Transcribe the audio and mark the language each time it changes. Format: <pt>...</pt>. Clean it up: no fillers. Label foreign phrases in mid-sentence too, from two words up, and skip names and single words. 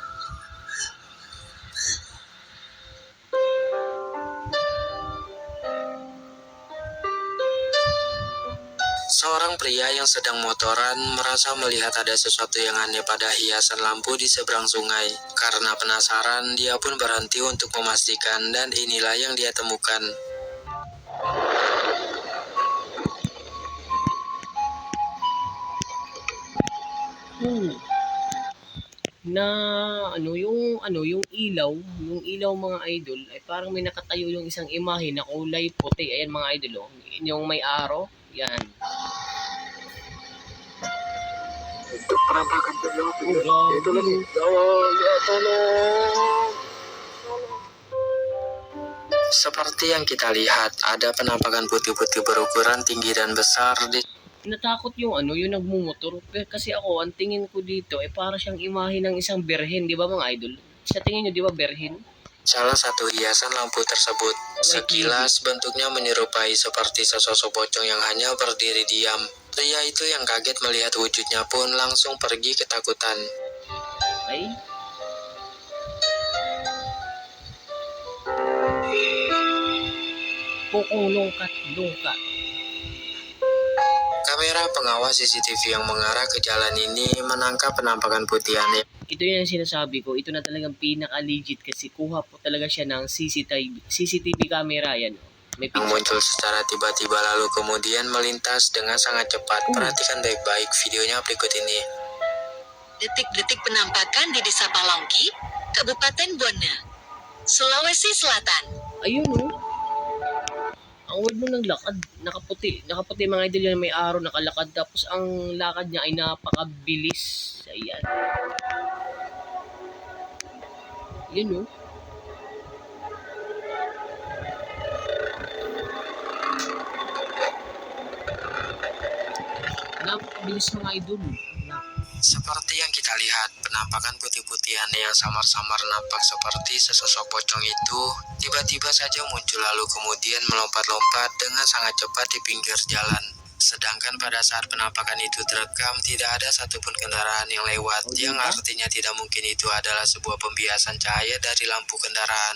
<id>Seorang pria yang sedang motoran merasa melihat ada sesuatu yang aneh pada hiasan lampu di seberang sungai. Karena penasaran, dia pun berhenti untuk memastikan, dan inilah yang dia temukan.</id> <tl>Yung ilaw mga idol ay parang may nakatayo yung isang imahe na kulay puti. Ayan mga idol, yung may arrow, yan.</tl> <id>Penampakan</id> <tl>Ito lagi.</tl> <id>Seperti yang kita lihat, ada penampakan putih-putih berukuran tinggi dan besar di...</id> <tl>Natakot yung nagmumotor. Kasi ako, ang tingin ko dito ay para siyang imahe ng isang berhen, di ba mga idol? Sa tingin nyo, di ba berhen?</tl> <id>Salah satu hiasan lampu tersebut. Sekilas bentuknya menyerupai seperti sesosok pocong yang hanya berdiri diam. Pria itu yang kaget melihat wujudnya pun langsung pergi ketakutan. Ay? Pokong lungkat. Kamera pengawas CCTV yang mengarah ke jalan ini menangkap penampakan putih aneh.</id> <tl>Ito yung sinasabi ko. Ito na talagang pinaka-legit kasi kuha po talaga siya ng</tl> <en>CCTV camera.</en> <tl>Yan.</tl> <id>Yang muncul secara tiba-tiba lalu kemudian melintas dengan sangat cepat. Perhatikan baik-baik videonya berikut ini. Detik-detik penampakan di Desa Palongki, Kabupaten Buana, Sulawesi Selatan.</id> <tl>Ayun ang word mo ng lakad, nakaputi mga idol yan, may araw nakalakad, tapos ang lakad niya ay napakabilis. Ayan. Yun no. Napakabilis mga idol.</tl> <id>Seperti yang kita lihat, penampakan putih-putihan yang samar-samar nampak seperti sesosok pocong itu tiba-tiba saja muncul lalu kemudian melompat-lompat dengan sangat cepat di pinggir jalan. Sedangkan pada saat penampakan itu terekam, tidak ada satupun kendaraan yang lewat, yang artinya tidak mungkin itu adalah sebuah pembiasan cahaya dari lampu kendaraan.</id>